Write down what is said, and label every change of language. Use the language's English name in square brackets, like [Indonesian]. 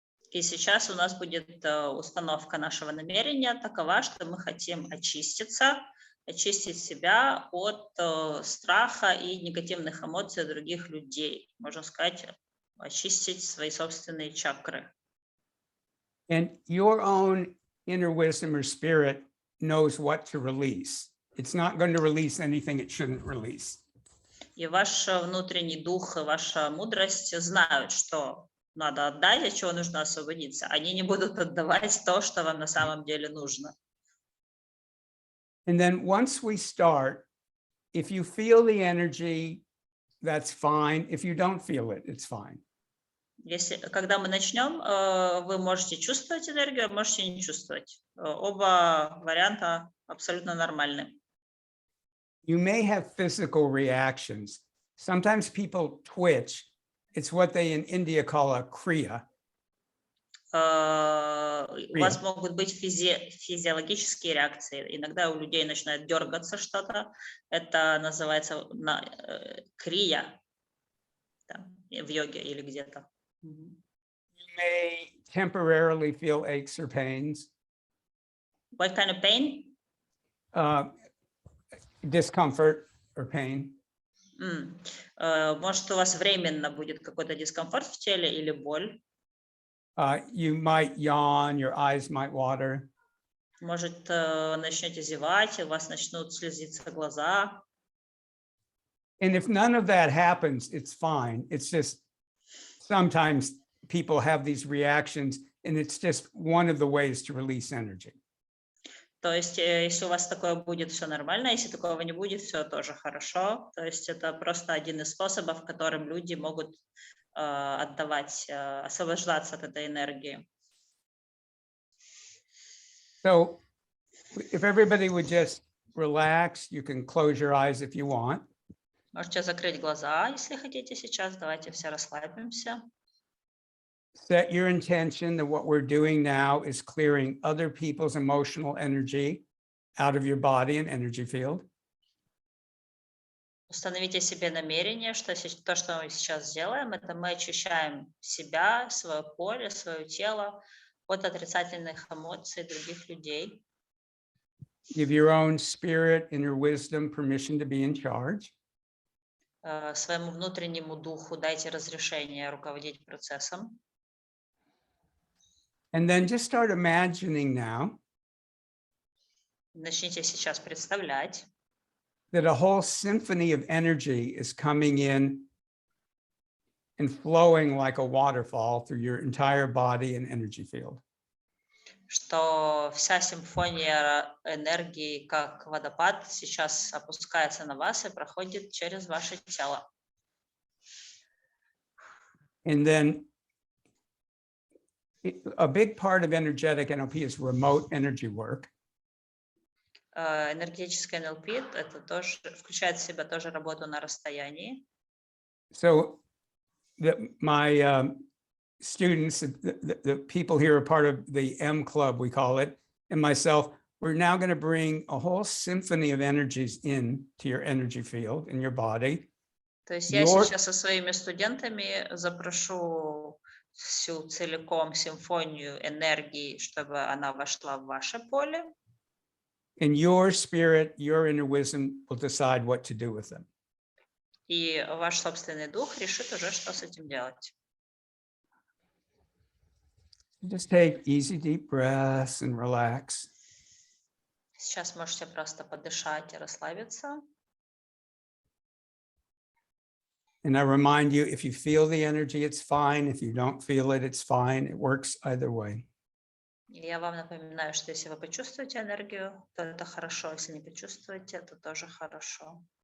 [Russian] И сейчас у нас будет установка нашего намерения такова, что мы хотим очиститься, очистить себя от страха и негативных эмоций других людей. Можно сказать, очистить свои собственные чакры. [English] And your own inner wisdom or spirit knows what to release. It's not going to release anything it shouldn't release. [Russian] И ваш внутренний дух и ваша мудрость знают, что надо отдать, от чего нужно освободиться. Они не будут отдавать то, что вам на самом деле нужно. [English] And then once we start, if you feel the energy, that's fine. If you don't feel it, it's fine. [Russian] Когда мы начнем, вы можете чувствовать энергию, можете не чувствовать. Оба варианта абсолютно нормальны. [English] You may have physical reactions. Sometimes people twitch. It's what they in India call a kriya. [Russian] У вас могут быть физиологические реакции. Иногда у людей начинает дергаться что-то. Это называется крия в йоге или где-то. [English] You may temporarily feel aches or pains. What kind of pain? Discomfort or pain. [Russian] Может, у вас временно будет какой-то дискомфорт в теле или боль. [English] You might yawn, your eyes might water. [Russian] Может, начнете зевать, у вас начнут слезиться глаза. [English] And if none of that happens, it's fine. It's just sometimes people have these reactions, and it's just one of the ways to release energy. [Russian] То есть, если у вас такое будет, все нормально, если такого не будет, все тоже хорошо. То есть, это просто один из способов, которым люди могут отдавать, освобождаться от этой энергии. [English] So if everybody would just relax, you can close your eyes if you want. [Russian] Можете закрыть глаза, если хотите сейчас. Давайте все расслабимся. [English] Set your intention that what we're doing now is clearing other people's emotional energy out of your body and energy field. [Russian] Установите себе намерение, что то, что мы сейчас сделаем, это мы очищаем себя, свое поле, свое тело от отрицательных эмоций других людей. [English] Give your own spirit, inner wisdom permission to be in charge. [Russian] Своему внутреннему духу дайте разрешение руководить процессом. [English] And then just start imagining now [Russian] Начните сейчас представлять, [English] that a whole symphony of energy is coming in and flowing like a waterfall through your entire body and energy field. [Russian] что вся симфония энергии, как водопад, сейчас опускается на вас и проходит через ваше тело. [English] And then a big part of energetic NLP is remote energy work. [Russian] Энергетическое НЛП это тоже включает в себя тоже работу на расстоянии. [English] So my students, the people here are part of the M Club, we call it, and myself, we're now going to bring a whole symphony of energies into your energy field, in your body. [Russian] То есть я сейчас со своими студентами запрошу всю целиком симфонию энергии, чтобы она вошла в ваше поле. [English] And your spirit, your inner wisdom will decide what to do with them. [Russian] И ваш собственный дух решит уже, что с этим делать. [English] Just take easy, deep breaths and relax. [Russian] Сейчас можете просто подышать и расслабиться. [English] And I remind you, if you feel the energy, it's fine. If you don't feel it, it's fine. It works either way. [Russian] И я вам напоминаю, что если вы почувствуете энергию, то это хорошо. Если не почувствуете, то тоже хорошо.